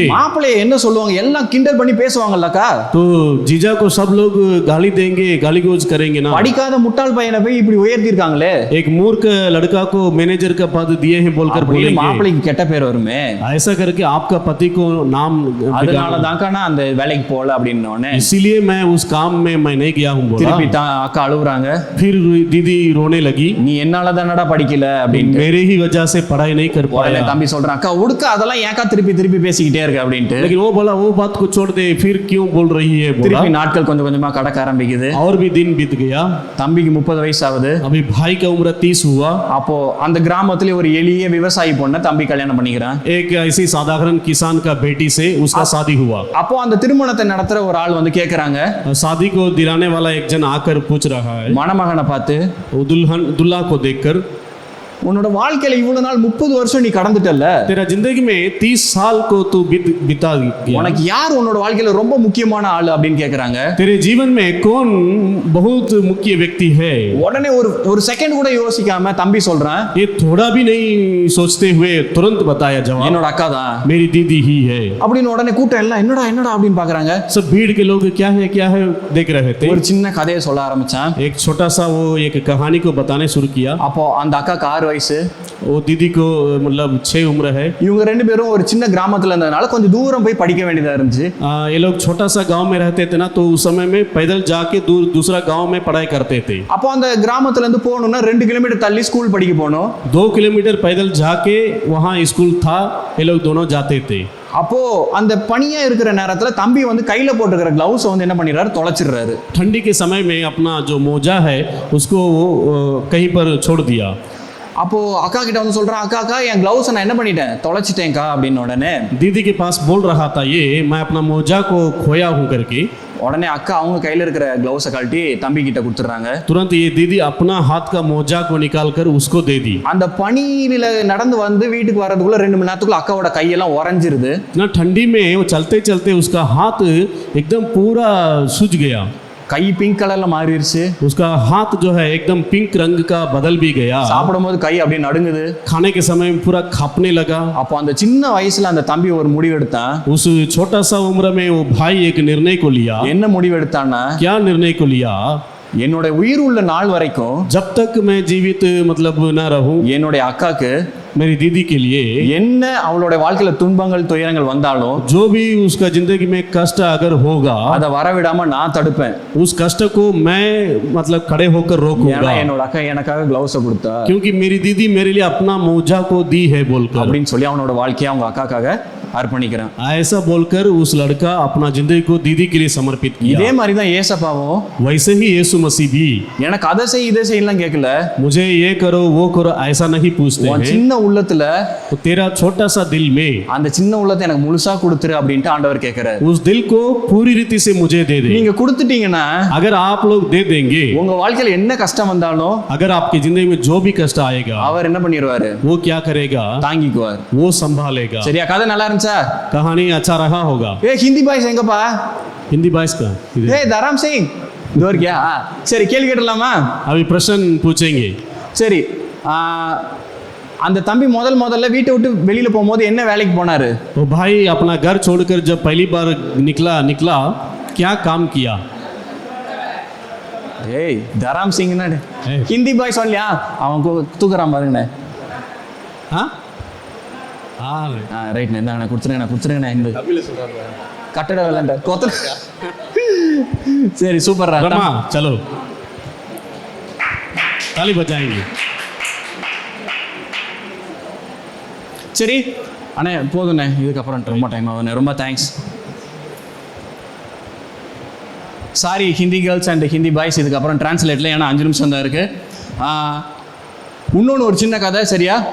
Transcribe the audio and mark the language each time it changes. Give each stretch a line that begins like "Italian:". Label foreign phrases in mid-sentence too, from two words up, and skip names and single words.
Tamil: மாப்பிள்ளைய என்ன சொல்லுவாங்க, எல்லாம் கிண்டல் பண்ணி பேசுவாங்கல்லக்கா.
Hindi: तो जीजा को सब लोग गाली देंगे, गाली गोज करेंगे ना।
Tamil: படிக்காத முட்டாள் பையனை போய் இப்படி உயர்த்தி இருக்காங்களே,
Hindi: एक मूर्ख लड़का को मैनेजर का पद दिए हैं बोलकर बोलेंगे,
Tamil: மாப்பிள்ளைக்கு கெட்ட பேர் வருமே,
Hindi: ऐसा करके आपका पति को नाम
Tamil: அதனால தான்க்கா நான் அந்த வேலைக்கு போகல அப்படின்னு. உடனே
Hindi: इसीलिए मैं उस काम में मैं नहीं गया हूँ बोला।
Tamil: திருப்பி அக்கா அழுகுறாங்க,
Hindi: फिर दीदी रोने लगी,
Tamil: நீ என்னால தானடா படிக்கல அப்படின்னு.
Hindi: मेरे ही वजह से पढ़ाई नहीं कर
Tamil: உடனே
Hindi: पाया।
Tamil: தம்பி சொல்றான், அக்கா உடுக்க அதெல்லாம் ஏன்க்கா திருப்பி திருப்பி பேசிக்கிட்டே இருக்க அப்படின்ட்டு.
Hindi: लेकिन वो बोला वो बात को छोड़ दे, फिर क्यों बोल रही है बोला।
Tamil: திருப்பி நாட்கள் கொஞ்சம் கொஞ்சமா கடக்க ஆரம்பிக்குது.
Hindi: और भी दिन बीत गया।
Tamil: தம்பிக்கு 30 வயசு ஆகுது.
Hindi: अभी भाई का उम्र 30 हुआ।
Tamil: அப்போ அந்த கிராமத்துல ஒரு எளிய விவசாயி பொண்ணை தம்பி கல்யாணம் பண்ணிக்கிறான்.
Hindi: एक ऐसी साधारण किसान का बेटी से उसका शादी हुआ।
Tamil: அப்போ அந்த திருமணத்தை நடத்துற ஒரு ஆள் வந்து கேக்குறாங்க,
Hindi: शादी को दिलाने वाला एक जन आकर पूछ रहा है
Tamil: மணமகனை பார்த்து,
Hindi: वो दुल्हा को देखकर,
Tamil: உன்னோட வாழ்க்கையில இவ்வளவு நாள் 30 வருஷம் நீ கடந்துட்டல்ல,
Hindi: तेरा जिंदगी में 30 साल को तू बिता गया,
Tamil: உனக்கு யார் உன்னோட வாழ்க்கையில ரொம்ப முக்கியமான ஆளு அப்படின்னு கேக்குறாங்க.
Hindi: तेरे जीवन में कौन बहुत मुख्य व्यक्ति है।
Tamil: உடனே ஒரு செகண்ட் கூட யோசிக்காம தம்பி சொல்றான்,
Hindi: ये थोड़ा भी नहीं सोचते हुए तुरंत बताया जवाब,
Tamil: என்னோட அக்கா தான்
Hindi: मेरी दीदी ही है।
Tamil: அப்படின்னு. உடனே கூட்டம் எல்லாம் என்னடா என்னடா அப்படின்னு பாக்குறாங்க.
Hindi: सब भीड़ के लोग क्या है देख रहे थे।
Tamil: ஒரு சின்ன கதையை சொல்ல ஆரம்பிச்சான்.
Hindi: एक छोटा सा वो एक कहानी को बताने शुरू किया।
Tamil: அப்போ அந்த அக்காக்கு 6 வயசு,
Hindi: वो दीदी को मतलब 6 उम्र है।
Tamil: இவங்க ரெண்டு பேரும் ஒரு சின்ன கிராமத்துல இருந்ததுனால கொஞ்சம் தூரம் போய் படிக்க வேண்டியதா இருந்துச்சு.
Hindi: ये लोग छोटा सा गांव में रहते थे ना, तो उस समय में पैदल जाके दूसरा गांव में पढ़ाई करते थे।
Tamil: அப்போ அந்த கிராமத்துல இருந்து போகணும்னா 2 கிலோமீட்டர் தள்ளி ஸ்கூல் படிக்க போகணும்.
Hindi: 2 किलोमीटर पैदल जाके वहाँ स्कूल था, ये लोग दोनों जाते थे।
Tamil: அப்போ அந்த பனியா இருக்கிற நேரத்துல தம்பி வந்து கையில போட்டுக்கிற கிளவுஸ் வந்து என்ன பண்ணிடுறாரு, தொலைச்சிடுறாரு.
Hindi: ठंडी के समय में अपना जो मोजा है उसको वो कहीं पर छोड़ दिया।
Tamil: அப்போ அக்கா கிட்ட வந்து சொல்றான், அக்கா அக்கா என் கிளவுஸ் நான் என்ன பண்ணிட்டேன், தொலைச்சிட்டேன்க்கா அப்படின்னு. உடனே
Hindi: दीदी के पास बोल रहा था ये मैं अपना मोजा को खोया हूँ करके।
Tamil: உடனே அக்கா அவங்க கையில இருக்கிற கிளவுஸை கழட்டி தம்பி கிட்ட கொடுத்துட்றாங்க.
Hindi: तुरंत ये दीदी अपना हाथ का मोजा को निकाल कर उसको दे दी।
Tamil: அந்த பனியில நடந்து வந்து வீட்டுக்கு வர்றதுக்குள்ள 2 மணி நேரத்துக்குள்ள அக்காவோட கையெல்லாம் உறைஞ்சிருது.
Hindi: इतना ठंडी में वो चलते चलते उसका हाथ एकदम पूरा सूज गया।
Tamil: கை
English: pink colorla
Tamil: மாறிடுச்சு.
Hindi: उसका हाथ जो है एकदम पिंक रंग का बदल भी गया।
Tamil: சாப்பிடும்போது கை அப்படியே நடுங்குது.
Hindi: खाने के समय में पूरा कांपने लगा।
Tamil: அப்போ அந்த சின்ன வயசுல அந்த தம்பி ஒரு முடிவு எடுத்தான்.
Hindi: उस छोटा सा उम्र में वो भाई एक निर्णय को लिया।
Tamil: என்ன முடிவு எடுத்தான்னா,
Hindi: क्या निर्णय को लिया,
Tamil: என்னோட உயிர் உள்ள நாள் வரைக்கும்
Hindi: जब तक मैं जीवित मतलब न रहूं,
Tamil: என்னோட அக்காக்கு
Hindi: मेरी दीदी के लिए
Tamil: என்ன அவளோட வாழ்க்கையில துன்பங்கள் துயரங்கள் வந்தாலும்
Hindi: जो भी उसका जिंदगी में कष्ट अगर होगा
Tamil: அதை வரவிடாம நான் தடுப்பேன்.
Hindi: उस कष्ट को मैं मतलब खड़े होकर रोकूंगा,
Tamil: ஏன்னா என்னோட அக்கா எனக்காக கிளவுஸை கொடுத்தா
Hindi: क्योंकि मेरी दीदी मेरे लिए अपना मोजा को दी है बोलकर।
Tamil: அப்படின்னு சொல்லி அவனோட வாழ்க்கையை அவங்க அக்காக்காக அர்ப்பணிக்கிறேன்.
Hindi: ऐसा बोलकर उस लड़का अपना जिंदगी को दीदी के लिए समर्पित
Tamil: இதே
Hindi: किया.
Tamil: மாதிரி தான் ஏசப்பாவும்
Hindi: वैसे ही यीशु मसीह भी
Tamil: எனக்கு அதை செய் இதை செய்யலாம் கேட்கல.
Hindi: मुझे ये करो वो करो ऐसा नहीं पूछते
Tamil: உன்
Hindi: हैं.
Tamil: சின்ன உள்ளத்துல
Hindi: तो तेरा छोटा सा दिल में
Tamil: அந்த சின்ன உள்ளத்தை எனக்கு முழுசா கொடுத்துரு அப்படின்ட்டு ஆண்டவர் கேட்கிறாரு.
Hindi: उस दिल को पूरी रीति से मुझे दे दे.
Tamil: நீங்க கொடுத்துட்டீங்கன்னா
Hindi: अगर आप लोग दे देंगे,
Tamil: உங்க வாழ்க்கையில என்ன கஷ்டம் வந்தாலும்
Hindi: अगर आपकी जिंदगी में जो भी कष्ट आएगा
Tamil: அவர் என்ன பண்ணிடுவாரு,
Hindi: वो क्या करेगा,
Tamil: தாங்கிக்குவார்.
Hindi: वो संभालेगा.
Tamil: சரியா? கதை நல்லா இருந்துச்சா?
Hindi: कहानी अच्छा रहा होगा.
English: Hindi boys
Tamil: எங்கப்பா?
English: Hindi boys
Hindi: का इधर.
Tamil: தராம் சிங் இதோ இருக்கியா? சரி, கேள்வி கேட்டலாமா?
Hindi: अभी प्रश्न पूछेंगे.
Tamil: சரி, அந்த தம்பி முதல்ல வீட்டை விட்டு வெளியில போகும்போது என்ன வேலைக்கு போனாரு?
Hindi: वो भाई अपना घर छोड़कर जब पहली बार निकला क्या काम किया?
Tamil: தராம் சிங் ஏய்.
English: Hindi boy
Tamil: சொல்லியா? அவன் தூக்குறான் பாருங்கண்ணே.
Hindi: हाँ हाँ
Tamil: ரைட்ண்ணே, இந்தாண்ணே கொடுத்துருங்கண்ணே. இந்த கட்டட வேலைண்ட கொத்தல. சரி, சூப்பர்.
Hindi: रमा चलो ताली बजाएंगे.
Tamil: சரி அண்ணே, போதுண்ணே, இதுக்கப்புறம் ரொம்ப டைம் ஆகுதுண்ணே. ரொம்ப தேங்க்ஸ்.
English: Sorry Hindi girls and Hindi boys,
Tamil: இதுக்கப்புறம் டிரான்ஸ்லேட்டில், ஏன்னா 5 நிமிஷம் தான் இருக்குது. இன்னொன்று ஒரு சின்ன கதை, சரியா?